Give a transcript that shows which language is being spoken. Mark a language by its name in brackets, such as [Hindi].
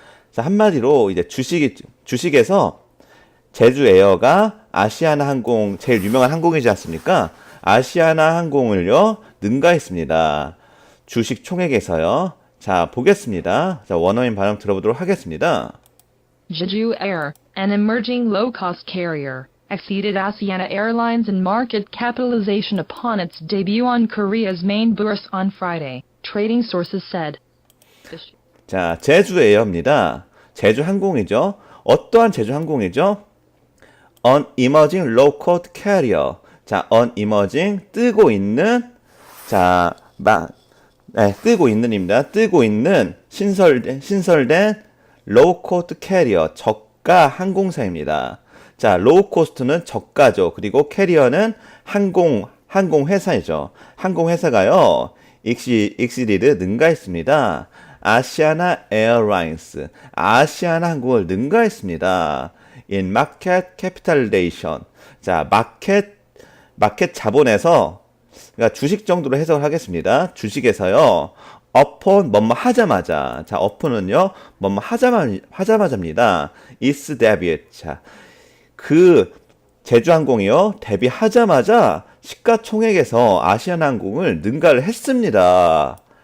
[Korean] 자, 한마디로 이제 주식에서 제주에어가 아시아나항공, 제일 유명한 항공이지 않습니까? 아시아나항공을요, 능가했습니다. 주식 총액에서요. 자, 보겠습니다. 자, 원어민 발음 들어보도록 하겠습니다. [English] Jeju Air, an emerging low-cost carrier, exceeded Asiana Airlines in market capitalization upon its debut on Korea's main bourse on Friday, trading sources said. [Korean] 자, 제주에어입니다. 제주항공이죠. 어떠한 제주항공이죠? [English] An emerging low-cost carrier. [Korean] 자, [English] an emerging, [Korean] 뜨고 있는, 자, 뜨고 있는입니다. 뜨고 있는, 신설된 [English] low-cost carrier, [Korean] 저가 항공사입니다. 자, low-cost는 저가죠. 그리고 carrier는 항공회사이죠. 항공회사가요, exceeded, 능가했습니다. 아시아나 에어라인스, 아시아나 항공을 능가했습니다. In market capitalization. 자, 마켓 자본에서, 그러니까 주식 정도로 해석을 하겠습니다. 주식에서요, upon 뭐뭐 하자마자. 자, upon은요, 뭐뭐 하자마자입니다. [English] is debut. [Korean] 자, 그 제주항공이요, 데뷔하자마자 시가총액에서 아시아나항공을 능가를 했습니다.